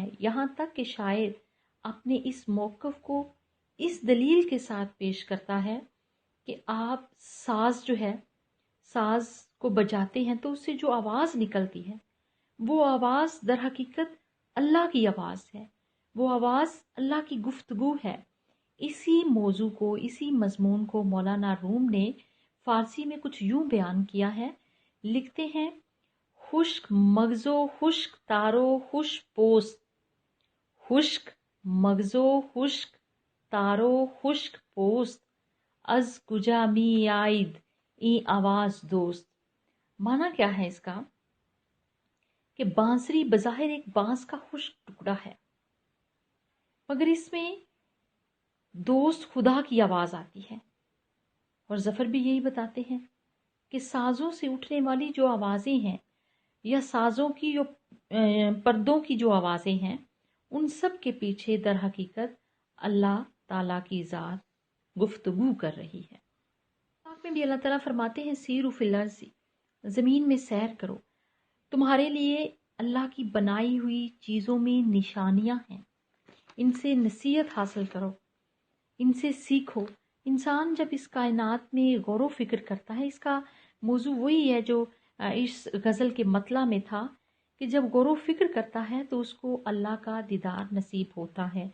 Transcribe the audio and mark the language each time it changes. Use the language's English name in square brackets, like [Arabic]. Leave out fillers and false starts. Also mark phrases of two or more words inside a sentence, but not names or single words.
[Urdu] یہاں تک کہ شاعر اپنے اس موقف کو اس دلیل کے ساتھ پیش کرتا ہے کہ آپ ساز جو ہے، ساز کو بجاتے ہیں تو اس سے جو آواز نکلتی ہے وہ آواز در حقیقت اللہ کی آواز ہے، وہ آواز اللہ کی گفتگو ہے۔ اسی موضوع کو، اسی مضمون کو مولانا روم نے فارسی میں کچھ یوں بیان کیا ہے، لکھتے ہیں، [Persian] خشک مغزو خشک تارو خوش پوست، خشک مغزو خشک تارو خشک پوست، از کجا می آید این آواز دوست۔ [Urdu] معنی کیا ہے اس کا؟ کہ بانسری بظاہر ایک بانس کا خشک ٹکڑا ہے، مگر اس میں دوست خدا کی آواز آتی ہے۔ اور ظفر بھی یہی بتاتے ہیں کہ سازوں سے اٹھنے والی جو آوازیں ہیں یا سازوں کی جو پردوں کی جو آوازیں ہیں، ان سب کے پیچھے در حقیقت اللہ تعالیٰ کی ذات گفتگو کر رہی ہے۔ پاک میں بھی اللہ تعالیٰ فرماتے ہیں، [Arabic] سیروا فی الارض، [Urdu] زمین میں سیر کرو، تمہارے لیے اللہ کی بنائی ہوئی چیزوں میں نشانیاں ہیں۔ ان سے نصیحت حاصل کرو، ان سے سیکھو. انسان جب اس کائنات میں غور و فکر کرتا ہے، اس کا موضوع وہی ہے جو اس غزل کے مطلع میں تھا کہ جب غور و فکر کرتا ہے تو اس کو اللہ کا دیدار نصیب ہوتا ہے.